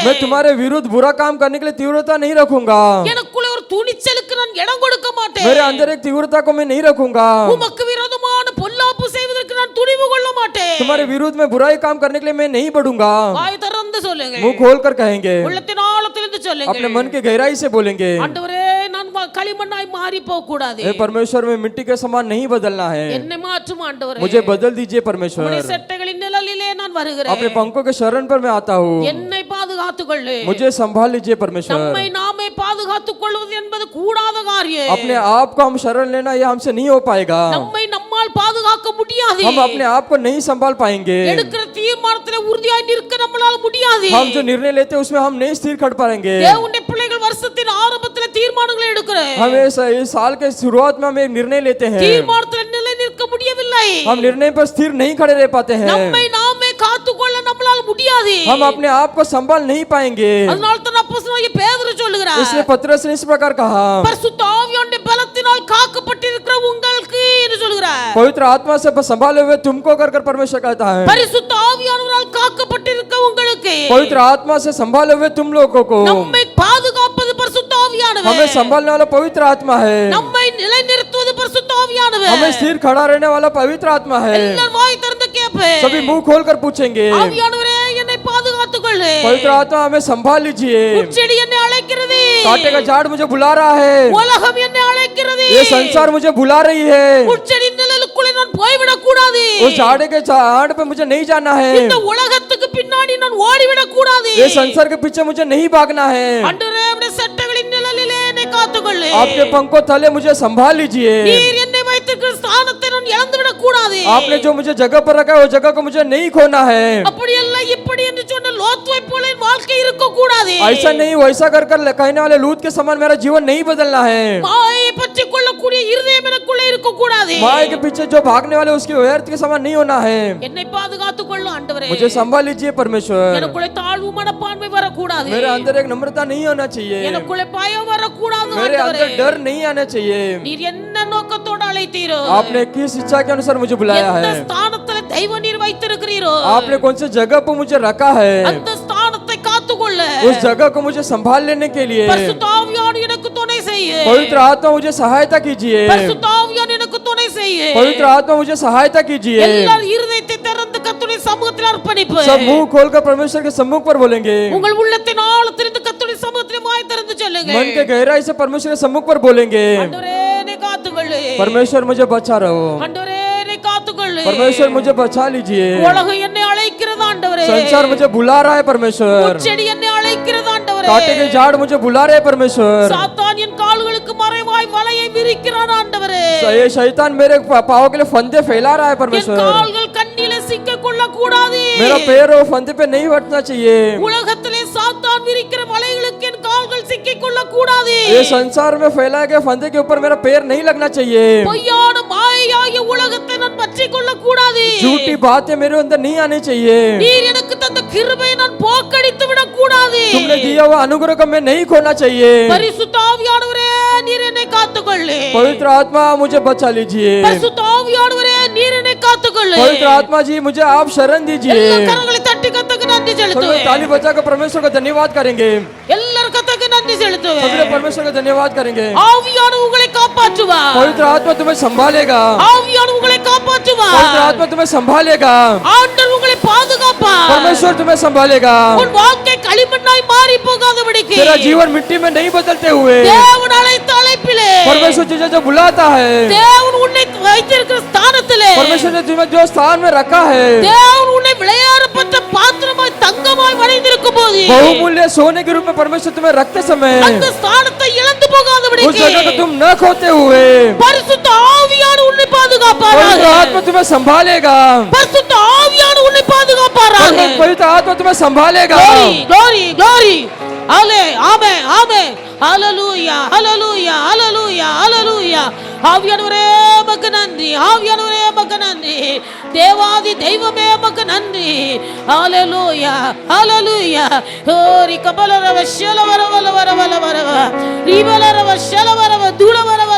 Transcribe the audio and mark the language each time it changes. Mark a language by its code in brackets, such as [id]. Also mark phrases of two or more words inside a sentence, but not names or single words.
[hi] मैं तुम्हारे विरुद्ध बुरा काम करने के लिए तीव्रता नहीं रखूंगा। [ta] எனக்குள்ளே ஒரு துணிச்சலுக்கு நான் இடம் கொடுக்க மாட்டேன். [hi] मेरे अंदर एक तीव्रता को मैं नहीं रखूंगा। [ta] உமக்கு விரோதமான பொல்லாப்பு செய்வதற்கு நான் துணிவு கொள்ள மாட்டேன். [hi] तुम्हारे विरुद्ध में बुराई काम करने के लिए मैं नहीं बढ़ूंगा। [ta] வாய் திறந்து சொல்லுங்க. [hi] मुंह खोल कर कहेंगे, [ta] உள்ளத்தின் ஆழத்திலிருந்து சொல்லுங்க. [hi] अपने मन के गहराई से बोलेंगे, [ta] ஆண்டவரே நான் களிமண்ணாய் மாறி போக கூடாது. [hi] हे परमेश्वर में मिट्टी के समान नहीं बदलना है। [ta] என்னை மாற்றும் ஆண்டவரே. [hi] मुझे बदल दीजिए [ta] உம்முடைய [hi] परमेश्वर। [ta] செட்டைகளின் நிழலிலே நான் வருகிறேன். [hi] अपने पंखों के शरण पर मैं आता हूँ। [ta] என்னை பாதுகாத்துக் கொள்ளு. [hi] मुझे संभाल लीजिए परमेश्वर। [ta] நம்மை நாமே பாதுகாத்துக் கொள்வது என்பது கூடாத காரியம். [hi] अपने आप को हम शरण लेना ये हमसे नहीं हो पाएगा। [ta] நம்மை நம்மால் பாதுகாக்க முடியாது. [hi] हम अपने आप को नहीं संभाल पाएंगे। [ta] எடுக்கிற தீர்மானத்திலே உறுதியாய் நிற்க நம்மளால முடியாது. [hi] हम जो निर्णय लेते हैं उसमें हम नहीं स्थिर खड़ पाएंगे। [ta] தேவனுடைய பிள்ளைகள் வருஷத்தின் ஆரம்பத்திலே தீர்மானங்களை எடுக்கிறேன். [hi] हम इस साल के शुरुआत में हम एक निर्णय लेते हैं। [ta] தீர்மானத்திலே நிலை நிற்க முடியவில்லை. [hi] हम निर्णय पर स्थिर नहीं खड़े रह पाते हैं। [ta] நம்மை நாமே காத்துக்கொள்ள நம்மளால முடியாது. [hi] हम अपने आप को संभाल नहीं पाएंगे। [ta] அதனால தான் அப்போஸ்தலனாகிய பேதுரு சொல்லுகிறார், [hi] इसलिए पतरस ने इस प्रकार कहा, [ta] பரிசுத்த ஆவியானவருடைய பலத்தினால் காக்கப்பட்டிருக்கிற உங்களுக்கு என்று சொல்லுகிறார். [hi] पवित्र आत्मा से संभाले हुए तुमको कर परमेश्वर कहता है। [ta] பரிசுத்த ஆவியானவரால் காக்கப்பட்டிருக்க உங்களுக்கு [hi] पवित्र आत्मा से संभाले हुए तुम लोगों को [ta] நம்மை பாதுகாப்பது பரிசுத்த ஆவியானவர். [hi] हमें संभालने वाला पवित्र आत्मा है। [ta] நம்மை நிலைநிறுத்துவது பரிசுத்த ஆவியானவர். [hi] हमें स्थिर खड़ा रहने वाला पवित्र आत्मा है। [ta] எல்லாரும் வாய் திறந்து கேட்பேன். [hi] सभी मुंह खोल कर पूछेंगे, [ta] ஆவியானவரே என்னை பாதுகாத்துக் கொள்ளு. [hi] पवित्र आत्मा हमें संभाल लीजिए। [ta] முட்செடி என்னை அழைக்கிறது. [hi] कांटे का झाड़ मुझे बुला रहा है। [ta] உலகம் என்னை அழைக்கிறது. [hi] ये संसार मुझे बुला रही है। [ta] முட்செடி நிழலுக்குள்ளே நான் போய்விடக் கூடாது. [hi] उस झाड़ के झाड़ पे मुझे नहीं जाना है। [ta] இந்த உலகத்துக்கு பின்னாடி நான் ஓடிவிடக் கூடாது. [hi] ये संसार के पीछे मुझे नहीं भागना है। [ta] ஆண்டவரே உம்முடைய சட்டங்களின் நிழலிலே என்னை காத்துக்கொள்ளு. [hi] आपके पंखों तले मुझे संभाल लीजिए। [ta] நீர் என்னை வைத்திருக்கிற ஸ்தானத்தை நான் இழந்துவிடக் கூடாது. [hi] आपने जो मुझे जगह पर रखा है वो जगह को मुझे नहीं खोना है। [ta] அப்படி அல்ல இப்படி என்று சொன்ன லோத்துவை போல என் வாழ்க்கை இருக்க கூடாது. [hi] ऐसा नहीं वैसा कर कहने वाले लूत के समान मेरा जीवन नहीं बदलना है। [ta] மாயை பற்றி கொள்ளக்கூடிய இருதயம் எனக்குள்ளே இருக்க கூடாது. [hi] माया के पीछे जो भागने वाले उसके व्यर्थ के समान नहीं होना है। [ta] என்னை பாதுகாத்துக் கொள்ளும் ஆண்டவரே. [hi] मुझे संभाल लीजिए परमेश्वर। [ta] எனக்குள்ளே தாழ்வு மனப்பான்மை வரக்கூடாது. [hi] मेरे अंदर एक नम्रता नहीं होना चाहिए। [ta] எனக்குள்ளே பயம் வரக்கூடாது [hi] मेरे [ta] ஆண்டவரே. [hi] अंदर डर नहीं आना चाहिए। [ta] நீர் என்ன நோக்கத்தோடு அழைத்தீரோ, [hi] आपने किस इच्छा के अनुसार मुझे बुलाया [ta] எந்த [hi] है, [ta] ஸ்தானத்திலே தெய்வ நீர் வைத்திருக்கிறீரோ [hi] आपने कौन सी जगह पर मुझे रखा है, [ta] அந்த ஸ்தானத்தை காத்துக்கொள்ள [hi] उस जगह को मुझे संभाल लेने के लिए [ta] பரிசுத்த ஆவியானவர் எனக்கு துணை செய்ய. [hi] पवित्र आत्मा मुझे सहायता कीजिए। [ta] பரிசுத்த ஆவியானவர் எனக்கு துணை செய்ய. [hi] पवित्र आत्मा मुझे सहायता कीजिए। [ta] எல்லார் இருதயத்தை திறந்து கர்த்தருடைய சமூகத்தில் அர்ப்பணிப்பு. [hi] सब मुंह खोलकर परमेश्वर के सम्मुख पर बोलेंगे। [ta] உங்கள் உள்ளத்தின் ஆழத்திலிருந்து கர்த்தருடைய சமூகத்தில் வாய் திறந்து சொல்லுங்க. [hi] मन के गहराई से परमेश्वर के सम्मुख पर बोलेंगे, [ta] ஆண்டவரே என்னை காத்துக்கொள்ளு. [hi] परमेश्वर मुझे बचा रहो। [ta] ஆண்டவரே என்னை காத்துக்கொள்ளு. [hi] परमेश्वर मुझे बचा लीजिए। [ta] உலகம் என்னை அழைக்கிறது ஆண்டவரே. [hi] संसार मुझे बुला रहा है परमेश्वर। [ta] முட்செடி என்னை அழைக்கிறது ஆண்டவரே. [hi] कांटे के झाड़ मुझे बुला रहे हैं परमेश्वर। [ta] சாத்தான் என் கால்களுக்கு மறைவாய் வலையை விரிக்கிறான் ஆண்டவரே. [hi] ये शैतान मेरे पाँव के लिए फंदे फैला रहा है [ta] என் [hi] परमेश्वर। [ta] கால்கள் கண்ணிலே சிக்க கொள்ள கூடாது. [hi] मेरा पैर वो फंदे पे नहीं बैठना चाहिए। [ta] உலகத்திலே சாத்தான் விரிக்கிற வலைகளுக்கு என் கால்கள் சிக்கிக் கொள்ள கூடாது. [hi] ये संसार में फैलाए गए फंदे के ऊपर मेरा पैर नहीं लगना चाहिए। [ta] பொய்யான மாயையாகிய உலகத்தை நான் பற்றிக் கொள்ள கூடாது. [hi] झूठी बातें मेरे अंदर नहीं आनी चाहिए। [ta] நீர் எனக்கு தந்த கிருபையை நான் போக்கடித்து விடக் கூடாது. [hi] तुमने दिया हुआ अनुग्रह को मैं नहीं खोना चाहिए। [ta] பரிசுத்த ஆவியானவரே நீர் என்னை காத்துக்கொள்ளு. [hi] पवित्र आत्मा मुझे बचा लीजिए। [ta] பரிசுத்த ஆவியானவரே நீர் என்னை காத்துக்கொள்ளு. [hi] पवित्र आत्मा जी मुझे आप शरण दीजिए। [ta] எல்லா கரங்களை தட்டி கர்த்தருக்கு நன்றி [hi] सभी [ta] செலுத்துவேன். [hi] ताली बजाकर परमेश्वर का धन्यवाद करेंगे। [ta] எல்லாரும் கர்த்தருக்கு நன்றி [hi] सभी [ta] செலுத்துவேன். [hi] परमेश्वर का धन्यवाद करेंगे। [ta] ஆவியானவர் உங்களை காப்பாற்றுவார். [hi] पवित्र आत्मा तुम्हें संभालेगा। [ta] ஆவியானவர் உங்களை காப்பாற்றுவார். [hi] पवित्र आत्मा तुम्हें संभालेगा। [ta] ஆண்டவர் உங்களை பாதுகாப்பார். [hi] परमेश्वर तुम्हें संभालेगा। [ta] உன் வாழ்க்கை களிமண்ணாய் மாறி போகாதபடிக்கு [hi] तेरा जीवन मिट्टी में नहीं बदलते हुए [ta] தேவன் அழைத்த அழைப்பிலே [hi] परमेश्वर तुझे जो बुलाता है, [ta] தேவன் உன்னை வைத்திருக்கிற ஸ்தானத்திலே [hi] परमेश्वर ने तुम्हें जो स्थान में रखा है, [ta] தேவன் உன்னை விளையாடப்பட்ட பாத்திரமாய் தங்கமாய் வரைந்திருக்கும் போது [hi] बहुमूल्य सोने के रूप में परमेश्वर तुम्हें रखते समय [ta] அந்த ஸ்தானத்தை இழந்து [hi] उस [ta] போகாதபடிக்கு [hi] जगह को तुम न खोते हुए [ta] பரிசுத்த ஆவியானவர் உன்னை [hi] पवित्र [ta] பாதுகாப்பாராக [hi] आत्मा तुम्हें संभालेगा, [ta] பரிசுத்த ஆவியானவர் உன்னை பாதுகாப்பாராக [hi] पवित्र आत्मा तुम्हें संभालेगा। [en] glory glory [ta] ஆலே ஆமே ஆமே ஹalleluya ஹalleluya ஹalleluya ஹalleluya ஆவியானவரே உமக்கு நன்றி, ஆவியானவரே உமக்கு நன்றி, தேவாதி தெய்வமே உமக்கு நன்றி, ஹalleluya ஹalleluya ஹோரி கபலரவ ஷலவரவல வரவல வரவ ரிபலரவ ஷலவரவ துளவரவல